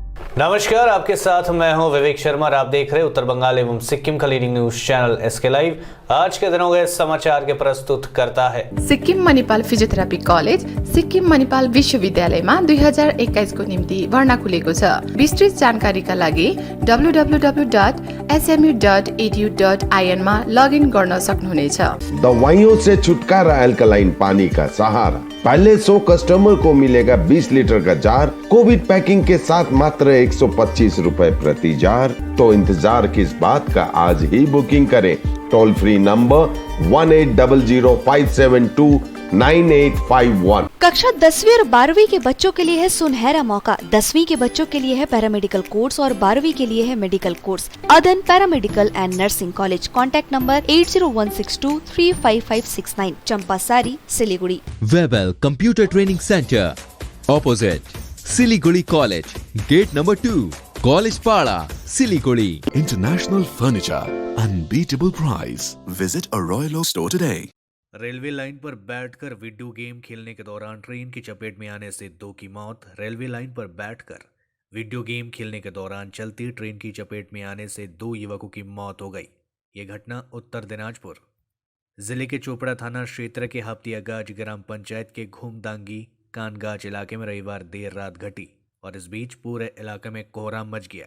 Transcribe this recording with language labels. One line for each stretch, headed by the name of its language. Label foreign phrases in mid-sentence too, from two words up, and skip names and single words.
Hindi: नमस्कार, आपके साथ मैं हूं विवेक शर्मा और आप देख रहे हैं उत्तर बंगाल एवं सिक्किम का लीडिंग न्यूज चैनल एसके लाइव। आज के दिनों के समाचार के प्रस्तुत करता है
Nepali: सिक्किम मणिपाल फिजियोथेरापी कलेज सिक्किम मणिपाल विश्वविद्यालयमा 2021 को निम्ति भर्ना खुलेको छ। विस्तृत जानकारीका लागि www.smu.edu.in मा लगइन गर्न सक्नुहुनेछ।
Hindi: दवाइयों से छुटकारा अल्कलाइन पानी का सहारा। पहले 100 कस्टमर को मिलेगा 20 लीटर का जार,
English: Covid packing
Hindi: के साथ मात्र 125 रुपए प्रति जार। तो इंतजार किस बात का, आज ही बुकिंग करें।
English: toll free number
Hindi: 1800572981। कक्षा 10वीं और 12वीं के बच्चों के लिए है सुनहरा मौका। 10वीं के बच्चों के लिए है
English: paramedical course
Hindi: और 12वीं के लिए है
English: medical course.
Hindi: अदन पैरामेडिकल एंड नर्सिंग कॉलेज।
English: contact number
Hindi: 8016235569, चंपासारी, सिलीगुड़ी।
English: Webel Computer Training Center, opposite Siliguri College, gate number 2, College Pada, Siliguri. International Furniture, unbeatable price. Visit a Royal Oak store today.
Hindi: रेलवे लाइन पर बैठकर
English: video game
Hindi: खेलने के दौरान ट्रेन की चपेट में आने से 2 की मौत। रेलवे लाइन पर बैठकर
English: video game
Hindi: खेलने के दौरान चलती ट्रेन की चपेट में आने से 2 युवकों की मौत हो गई। ये घटना उत्तर दिनाजपुर जिले के चोपड़ा थाना क्षेत्र के हफ्तियागाज ग्राम पंचायत के घूमदांगी कानगाज इलाके में रविवार देर रात घटी और इस बीच पूरे इलाके में कोहराम मच गया।